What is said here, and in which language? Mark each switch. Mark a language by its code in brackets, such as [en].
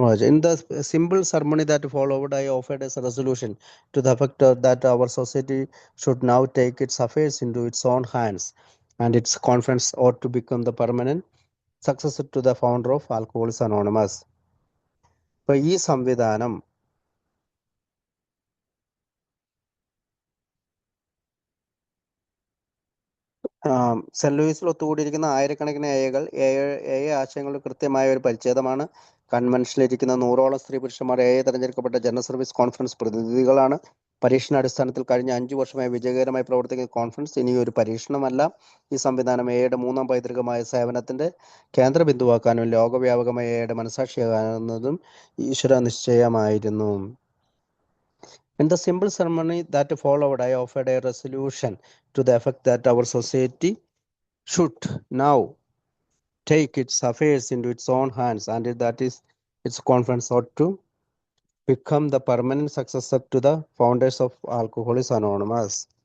[en] In the simple ceremony that followed, I offered a resolution to the effect that our society should now take its affairs into its own hands. and its conference ought to become the permanent successor to the founder of Alcoholics Anonymous. [ml] ഇപ്പൊ ഈ സംവിധാനം saint ലൂയിസിൽ ഒത്തുകൂടിയിരിക്കുന്ന ആയിരക്കണക്കിന് A ആശയങ്ങളുടെ കൃത്യമായ ഒരു പരിച്ഛേദമാണ്. കൺവെൻഷനിലിരിക്കുന്ന 100ഓളം സ്ത്രീ പുരുഷന്മാർ തെരഞ്ഞെടുക്കപ്പെട്ട ജനറൽ സർവീസ് കോൺഫറൻസ് പ്രതിനിധികളാണ്. പരീക്ഷണാടിസ്ഥാനത്തിൽ കഴിഞ്ഞ 5 വർഷമായി വിജയകരമായി പ്രവർത്തിക്കുന്ന കോൺഫറൻസ് ഇനി ഒരു പരീക്ഷണമല്ല. ഈ സംവിധാനം എയുടെ 3ാം പൈതൃകമായ സേവനത്തിന്റെ കേന്ദ്ര ബിന്ദുവാക്കാനും ലോകവ്യാപകമായ എയുടെ മനസാക്ഷിയാകുന്നതും ഈശ്വര നിശ്ചയമായിരുന്നു. [en] In the simple ceremony that followed, I offered a resolution to the effect that our society should now take its affairs into its own hands, and that is its conference ought to become the permanent successor to the founders of Alcoholics Anonymous.